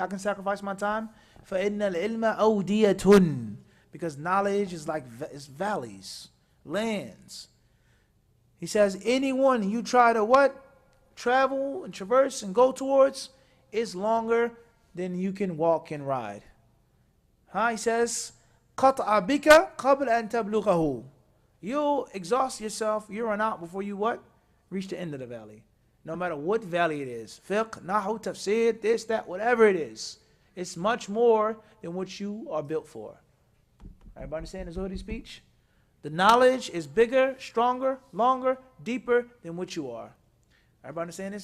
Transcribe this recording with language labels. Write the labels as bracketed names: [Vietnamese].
[English] I can sacrifice my time. [Arabic] فَإِنَّ الْعِلْمَ أَوْدِيَةٌ. [English] Because knowledge is like it's valleys, lands. He says, anyone you try to what? Travel and traverse and go towards is longer than you can walk and ride. He says, [Arabic] قَطْعَ بِكَ قَبْلَ أَن تَبْلُغَهُ. [English] You'll exhaust yourself, you run out before you what? Reach the end of the valley. No matter what valley it is. Fiqh, nahu, tafsir, this, that, whatever it is. It's much more than what you are built for. Everybody understand the Zuhdi speech? The knowledge is bigger, stronger, longer, deeper than what you are. Everybody understand this?